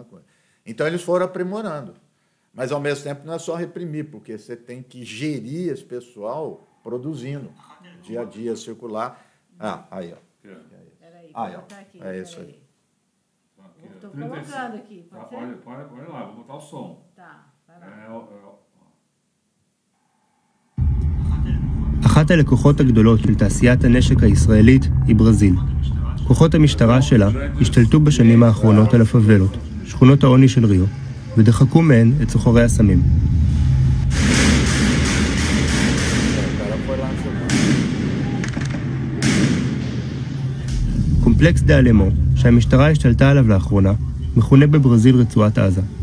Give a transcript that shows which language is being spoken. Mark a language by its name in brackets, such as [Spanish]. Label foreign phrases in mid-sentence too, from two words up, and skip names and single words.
[Portuguese] Então, eles foram aprimorando. Mas, ao mesmo tempo, não é só reprimir, porque você tem que gerir esse pessoal produzindo, dia a dia, circular. Ah, aí, ó. Peraí, Aí, vou ó. botar aqui. É isso aí. Estou colocando aqui, pode ser? Olha lá, vou botar o som. Tá, vai lá. [Hebrew] אחת הלקוחות הגדולות של תעשיית הנשק הישראלית היא ברזיל. כוחות המשטרה שלה השתלטו בשנים האחרונות על הפאבלות, שכונות העוני של ריו, ודחקו מהן את סוחרי הסמים. קומפלקס דה אלמו, שהמשטרה השתלטה עליו לאחרונה, מכונה בברזיל רצועת עזה.